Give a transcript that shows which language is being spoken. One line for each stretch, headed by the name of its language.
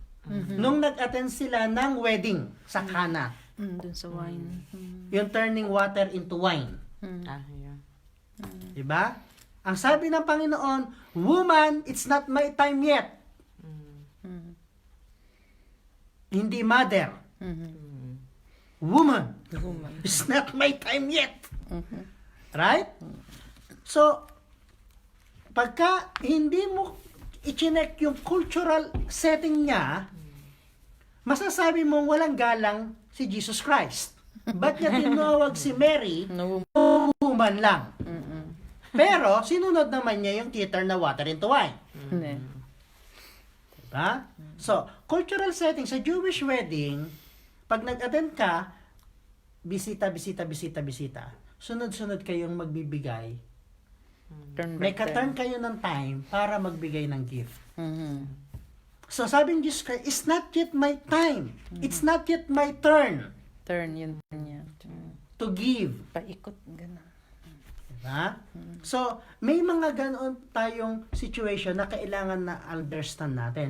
Filipino: Nung nag-attend sila ng wedding sa Cana. Dun sa wine.
English: Yung turning water into wine. Yeah.
Filipino: Diba? Ang sabi ng Panginoon,
English: woman, it's not my time yet.
Filipino: Hindi
English: mother. Woman, it's not my time yet.
Filipino: Right? So, pagka hindi mo i-check yung cultural setting niya, masasabi mong walang galang si Jesus Christ. Ba't niya tinawag si Mary, woman lang? Pero, sinunod naman niya yung theater na water into wine. Diba? So, cultural setting, sa Jewish wedding, pag nag-attend ka, bisita. Sunod-sunod kayong magbibigay. May ka-turn kayo ng time para magbigay ng gift.
English: So, sabi ni Jesus Christ, it's not yet my time. It's not yet my turn
Filipino: Turn yun niya.
English: to give.
Filipino: Paikot, gano'n. Diba? So, may mga ganoon tayong situation na kailangan na understand natin.